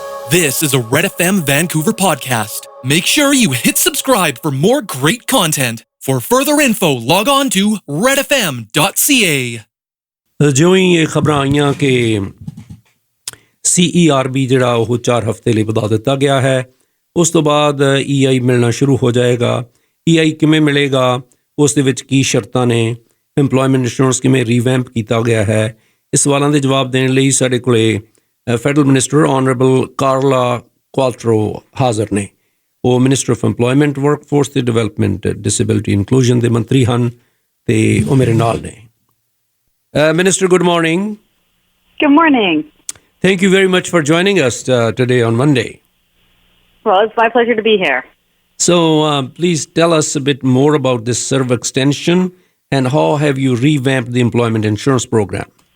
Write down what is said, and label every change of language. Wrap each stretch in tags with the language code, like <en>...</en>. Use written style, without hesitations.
<en>This is a Red FM Vancouver podcast. Make sure you hit subscribe for more great content. For further info, log on to redfm.ca.</en> <pa>ਜਿਉਂ ਹੀ ਇਹ ਖਬਰਾਂ ਆਈਆਂ ਕਿ CERB ਜਿਹੜਾ ਉਹ 4 ਹਫ਼ਤੇ ਲਈ ਵਧਾ ਦਿੱਤਾ ਗਿਆ ਹੈ, ਉਸ ਤੋਂ ਬਾਅਦ EI ਮਿਲਣਾ ਸ਼ੁਰੂ ਹੋ ਜਾਏਗਾ। EI ਕਿਵੇਂ ਮਿਲੇਗਾ, ਉਸ ਦੇ ਵਿੱਚ ਕੀ ਸ਼ਰਤਾਂ ਨੇ, ਇੰਪਲੋਇਮੈਂਟ ਇੰਸ਼ੋਰੈਂਸ ਕਿਵੇਂ ਰੀਵੈਂਪ ਕੀਤਾ ਗਿਆ ਹੈ, ਇਸ ਸਵਾਲਾਂ ਦੇ ਜਵਾਬ ਦੇਣ ਲਈ ਸਾਡੇ ਕੋਲੇ ਫੈਡਰਲ ਮਿਨਿਸਟਰ ਆਨਰੇਬਲ ਕਾਰਲਾ ਕੁਆਲਟਰੋ ਹਾਜ਼ਰ ਨੇ। ਉਹ ਮਿਨਿਸਟਰ ਆਫ ਇੰਪਲੋਇਮੈਂਟ, ਵਰਕਫੋਰਸ ਤੇ ਡਿਵੈਲਪਮੈਂਟ, ਡਿਸੇਬਿਲਿਟੀ ਇਨਕਲੂਜਨ ਦੇ ਮੰਤਰੀ ਹਨ ਤੇ ਉਹ ਮੇਰੇ ਨਾਲ ਨੇ।</pa> <en>Minister, good morning. Good morning. Thank you very much for joining us today on Monday. Well, it's my pleasure to be here. So please tell us a bit more about this CERB extension and how have you revamped the employment insurance program?</en>